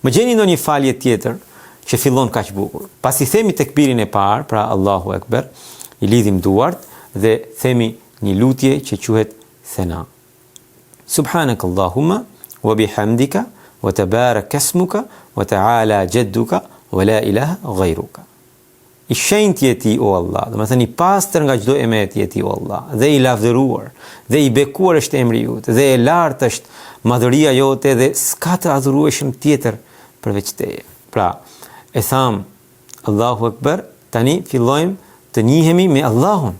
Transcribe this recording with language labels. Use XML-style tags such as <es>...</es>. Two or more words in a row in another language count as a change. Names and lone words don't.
<sq>Më gjeni ndonjë falje tjetër që fillon kaq bukur. Pasi themi tekbirin e parë, pra</sq> <ar>الله أكبر,</ar> <sq>i lidhim duart dhe themi një lutje që quhet thena.</sq> <ar>سبحانك اللهم وبحمدك وتبارك اسمك وتعالى جدك ولا إله غيرك.</ar> <sq>I shenjtë je ti o Allah, do të thënë i pastër nga çdo emet je ti o Allah, dhe i lavdëruar, dhe i bekuar është emri jot, dhe e lartë është madhëria jote dhe s'ka të adhurueshëm tjetër përveç teje. Pra, e tham</sq> <ar>الله أكبر,</ar> <sq>tani fillojmë të njihemi me Allahun.</sq>